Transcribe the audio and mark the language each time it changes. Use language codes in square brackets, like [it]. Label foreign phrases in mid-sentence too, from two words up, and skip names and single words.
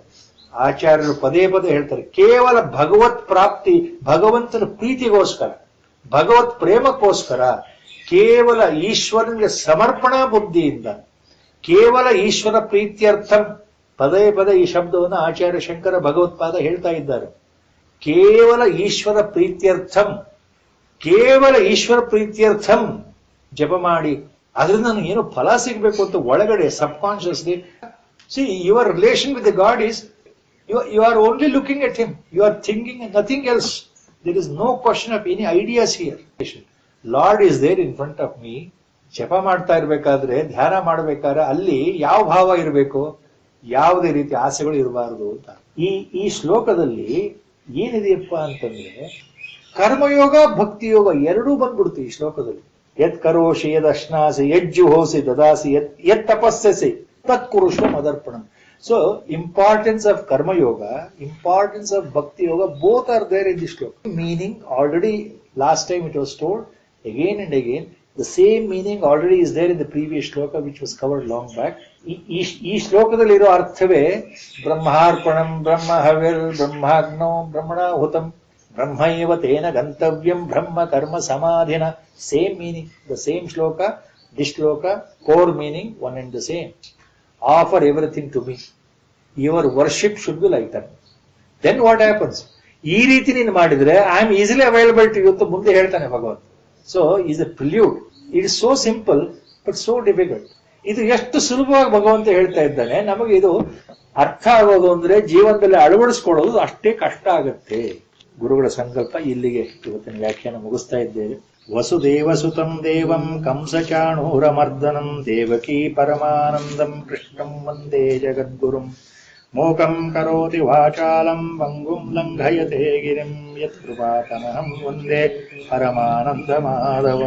[kn] ಆಚಾರ್ಯರು ಪದೇ ಪದೇ ಹೇಳ್ತಾರೆ, ಕೇವಲ ಭಗವತ್ ಪ್ರಾಪ್ತಿ, ಭಗವಂತನ ಪ್ರೀತಿಗೋಸ್ಕರ, ಭಗವತ್ ಪ್ರೇಮಕ್ಕೋಸ್ಕರ, ಕೇವಲ ಈಶ್ವರನಿಗೆ ಸಮರ್ಪಣಾ ಬುದ್ಧಿಯಿಂದ, ಕೇವಲ [sa] ಈಶ್ವರ ಪ್ರೀತ್ಯರ್ಥಂ. [kn] ಪದೇ ಪದೇ ಈ ಶಬ್ದವನ್ನು ಆಚಾರ್ಯ ಶಂಕರ ಭಗವತ್ಪಾದ ಹೇಳ್ತಾ ಇದ್ದಾರೆ. [sa] ಕೇವಲ ಈಶ್ವರ ಪ್ರೀತ್ಯರ್ಥಂ, ಕೇವಲ ಈಶ್ವರ ಪ್ರೀತ್ಯರ್ಥಂ [kn] ಜಪ ಮಾಡಿ, ಅದರಿಂದ ನನಗೆ ಏನು ಫಲ ಸಿಗ್ಬೇಕು ಅಂತ ಒಳಗಡೆ ಸಬ್ಕಾನ್ಶಿಯಸ್ಲಿ. [en] See, your relation with the God is, you are only looking at him, you are thinking nothing else. There is no question of any ideas here. Lord is there in front of me. [kn] ಜಪ ಮಾಡ್ತಾ ಇರ್ಬೇಕಾದ್ರೆ, ಧ್ಯಾನ ಮಾಡ್ಬೇಕಾದ್ರೆ ಅಲ್ಲಿ ಯಾವ ಭಾವ ಇರಬೇಕು, ಯಾವುದೇ ರೀತಿ ಆಸೆಗಳು ಇರಬಾರದು ಅಂತ. ಈ ಶ್ಲೋಕದಲ್ಲಿ ಏನಿದೆಯಪ್ಪ ಅಂತಂದ್ರೆ, ಕರ್ಮಯೋಗ ಭಕ್ತಿಯೋಗ ಎರಡೂ ಬಂದ್ಬಿಡ್ತು ಈ ಶ್ಲೋಕದಲ್ಲಿ. [sa] ಯತ್ ಕರೋಷಿ ಯದ್ ಅಶ್ನಾಸಿ ಯಜ್ಜುಹೋಸಿ ದದಾಸಿ ಯತ್ ತಪಸ್ಸಸಿ ತತ್ ಕುರುಷ್ವ ಮದರ್ಪಣಂ. [en] So importance of karmayoga, importance of bhakti yoga, Both are there in the shloka. Meaning already last time it was told, again and again the same meaning already is there in the previous shloka which was covered long back. [kn] ಈ ಶ್ಲೋಕದಲ್ಲಿರೋ ಅರ್ಥವೇ [sa] ಬ್ರಹ್ಮಾರ್ಪಣಂ, ಬ್ರಹ್ಮ ಹವಿರ್, ಬ್ರಹ್ಮಾಗ್ನೋ ಬ್ರಹ್ಮಣಾಹುತಂ, ಬ್ರಹ್ಮೈವ ತೇನ ಗಂತವ್ಯಂ ಬ್ರಹ್ಮ ಕರ್ಮ ಸಮಾಧಿನ. [en] Same meaning, the same shloka, this shloka, core meaning one and the same. Offer everything to me. Your worship should be like that. Then what happens? [kn] ಈ ರೀತಿ ನೀನು ಮಾಡಿದ್ರೆ [en] I am easily available to you [kn] ಅಂತ ಮುಂದೆ ಹೇಳ್ತಾನೆ ಭಗವಂತ. [en] So is a prelude. It is so simple but so difficult. [kn] ಇದು ಎಷ್ಟು ಸುಲಭವಾಗಿ ಭಗವಂತ ಹೇಳ್ತಾ ಇದ್ದಾನೆ, ನಮಗೆ ಇದು ಅರ್ಥ ಆಗೋದು ಅಂದ್ರೆ ಜೀವನದಲ್ಲಿ ಅಳವಡಿಸ್ಕೊಳ್ಳೋದು ಅಷ್ಟೇ ಕಷ್ಟ ಆಗುತ್ತೆ. ಗುರುಗಳ ಸಂಕಲ್ಪ. ಇಲ್ಲಿಗೆ ಇವತ್ತಿನ ವ್ಯಾಖ್ಯಾನ ಮುಗಿಸ್ತಾ ಇದ್ದೇವೆ. [sa] ವಸುದೇವಸುತಂ ದೇವಂ ಕಂಸಚಾಣೂರಮರ್ದನಂ ದೇವಕೀ ಪರಮಾನಂದಂ ಕೃಷ್ಣಂ ವಂದೇ ಜಗದ್ಗುರುಂ ಮೂಕಂ ಕರೋತಿ ವಾಚಾಲಂ ಪಂಗುಂ ಲಂಘಯತೆ ಗಿರಿಂ ಯತ್ಕೃಪಾತಮಹಂ ವಂದೇ ಪರಮಾನಂದಮಾಧವಂ.